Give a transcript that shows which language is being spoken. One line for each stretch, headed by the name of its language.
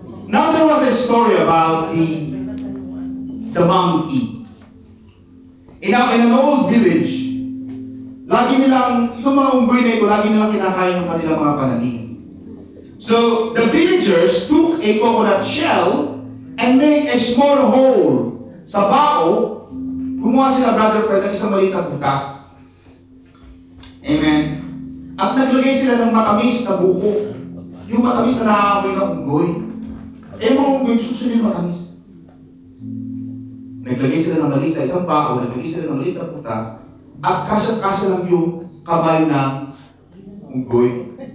English: Now there was a story about the monkey. In an old village,
Filipino: lagi nilang, itong mga unggoy na ito, lagi nilang kinakain yung kanilang mga pananim.
English: So, the villagers took a coconut shell and made a small hole
Filipino: sa bao. Gumawa sila, Brother Fred, ng isang maliit na butas. Amen. At naglagay sila ng matamis na buko. Yung matamis na nakakamoy ng unggoy. Mga unggoy, susunod yung matamis. Naglagay sila ng maliit sa isang bao, naglagay sila ng maliit na butas, at kasya-kasya lang yung kamay ng unggoy.